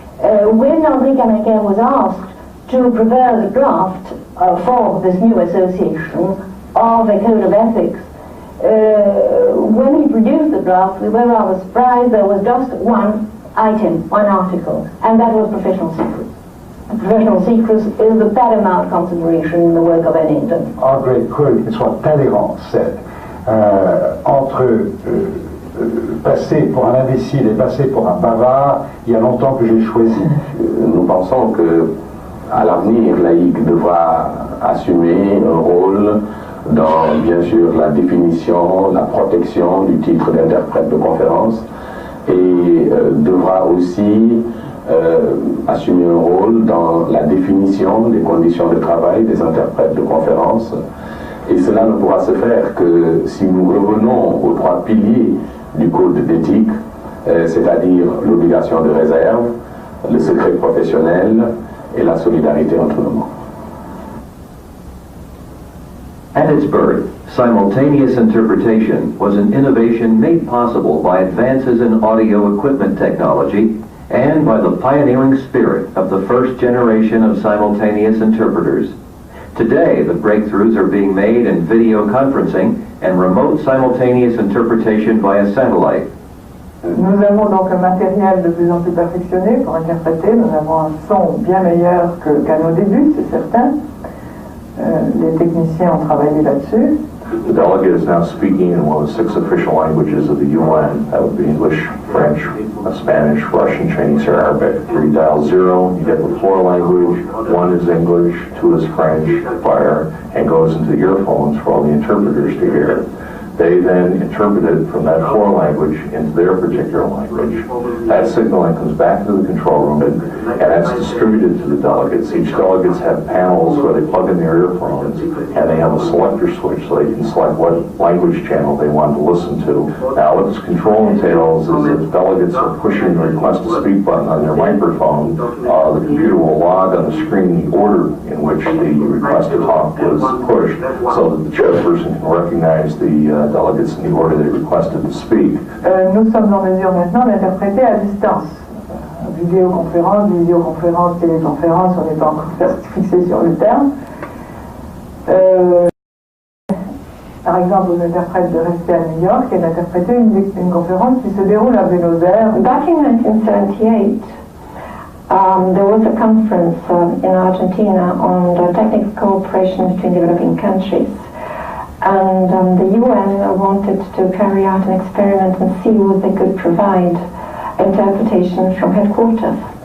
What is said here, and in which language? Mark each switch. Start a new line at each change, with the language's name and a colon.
English: When André Canaquer was asked to prepare the draft for this new association of a code of ethics, when he produced the draft, we were rather surprised. There was just one item, one article, and that was professional secrets. Professional secrets is the paramount consideration in the work of any interpreter. Our great quote is what Talleyrand said.
French: Entre passer pour un imbécile et passer pour un bavard, il y a longtemps que j'ai choisi. Nous pensons que à l'avenir, l'AIC devra assumer un rôle dans, bien sûr, la définition, la protection du titre d'interprète de conférence et devra aussi assumer un rôle dans la définition des conditions de travail des interprètes de conférence. Et cela ne pourra se faire que si nous revenons aux trois piliers du code d'éthique, c'est-à-dire l'obligation de réserve, le secret professionnel et la solidarité entre nous.
English: At its birth, simultaneous interpretation was an innovation made possible by advances in audio equipment technology and by the pioneering spirit of the first generation of simultaneous interpreters. Today, the breakthroughs are being made in video conferencing and remote simultaneous interpretation via satellite.
French: Nous avons donc un matériel de plus en plus perfectionné pour interpréter. Nous avons un son bien meilleur qu'à nos débuts, c'est certain. Les techniciens ont travaillé là-dessus.
English: The delegate is now speaking in one of the 6 official languages of the UN. That would be English, French, Spanish, Russian, Chinese, or Arabic. Where you dial 0, you get the floor language, 1 is English, 2 is French, fire, and goes into the earphones for all the interpreters to hear. They then interpret it from that floor language into their particular language. That signaling comes back to the control room and that's distributed to the delegates. Each delegates have panels where they plug in their earphones and they have a selector switch so they can select what language channel they want to listen to. Now what this control entails is if delegates are pushing the request to speak button on their microphone, the computer will log on the screen the order in which the request to talk was pushed so that the chairperson can recognize the delegates in the order they requested to speak.
French: Nous sommes en mesure maintenant d'interpréter à distance. Visioconférence, téléconférence, on n'est pas encore fixé sur le terme. Par exemple, aux interprètes de rester à New York et d'interpréter une conférence qui se déroule à Buenos Aires.
English: Back in 1978, there was a conference in Argentina on the technical cooperation between developing countries. And the UN wanted to carry out an experiment and see what they could provide interpretation from headquarters.